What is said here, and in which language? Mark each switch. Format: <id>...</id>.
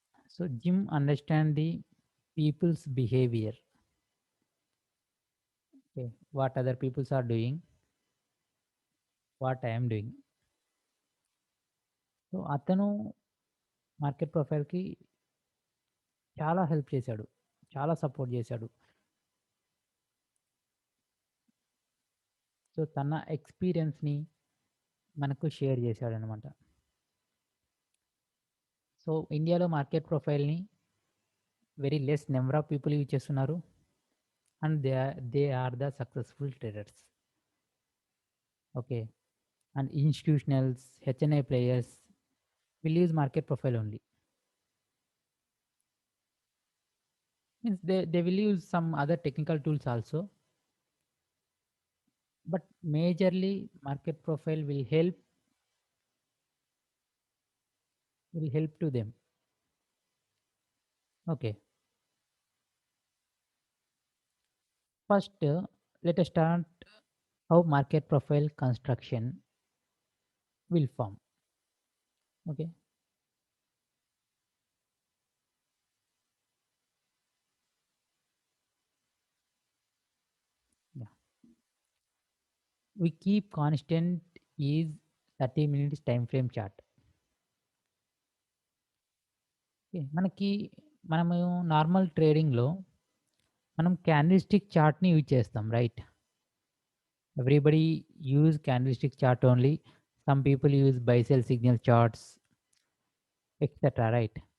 <en>So Jim understand the people's behavior. Okay. What other peoples are doing, what I am doing.</en> <te>So అతను market ప్రొఫైల్‌కి చాలా help చేశాడు. చాలా support చేశాడు. So తన ఎక్స్‌పీరియన్స్‌ని మనకు షేర్ చేశాడనమాట. సో ఇండియాలో market ప్రొఫైల్‌ని</te> <en>very less number of people use</en> <te>చేస్తున్నారు.</te> <en>And they are the successful traders. Okay. And institutionals, HNI players will use market profile only. Means they will use some other technical tools also, but majorly market profile will help to them. Okay. First, let us start how market profile construction will form. Okay. Yeah. We keep constant is 30 minutes time frame chart. Okay.</en> <te>మనము normal ట్రేడింగ్‌లో మనం candlestick చార్ట్‌ని use చేస్తాం. Right?</te> <en>Everybody use candlestick chart only. Some people use buy sell signal charts etcetera. Right?</en>